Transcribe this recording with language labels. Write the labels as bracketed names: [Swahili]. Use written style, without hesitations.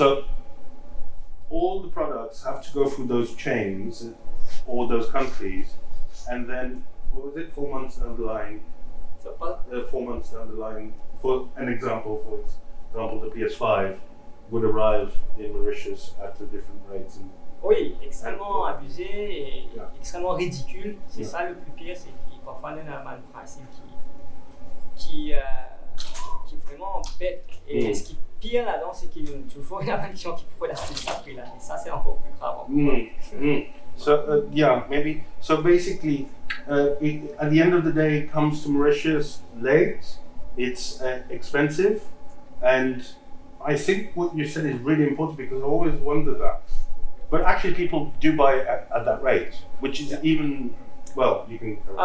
[English] So all the products have to go through those chains or those countries, and then what was it? 4 months down the line. 4 months down the line. For an example, the PS5 would arrive in Mauritius at a different rate. [French] Oui, extrêmement abusé et extrêmement ridicule. C'est ça le plus pire, c'est qu'il parfois on a un principe qui est vraiment bête. Et ce qui est pire là-dedans, c'est qu'il y a toujours une action qui pourrait l'acheter ça prix-là. Et ça, c'est encore plus grave. [English] So maybe. So basically, at the end of the day, it comes to Mauritius late. It's expensive, and I think what you said is really important because I always wonder that. But actually, people do buy at that rate, which is even, well, you can.